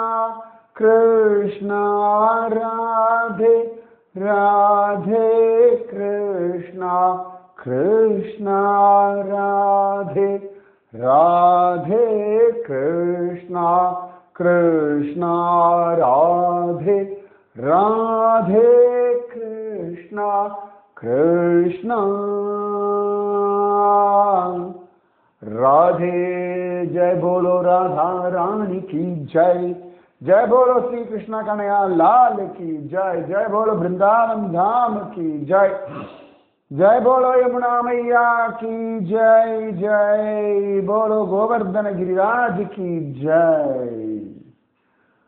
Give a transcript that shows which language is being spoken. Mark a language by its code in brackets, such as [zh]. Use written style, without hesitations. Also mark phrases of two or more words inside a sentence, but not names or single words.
[hi] கிருஷ்ணா ராதே, ராதே கிருஷ்ணா, கிருஷ்ணா ராதே, ராதே கிருஷ்ணா, கிருஷ்ணா ராதே, ராதே கிருஷ்ணா, கிருஷ்ணா राधे। जय बोलो राधा रानी की जय, जय बोलो श्री कृष्ण कन्हैया लाल की जय, जय बोलो वृंदावन धाम की जय, जय बोलो यमुना मैया की जय, जय बोलो गोवर्धन गिरिराज की जय।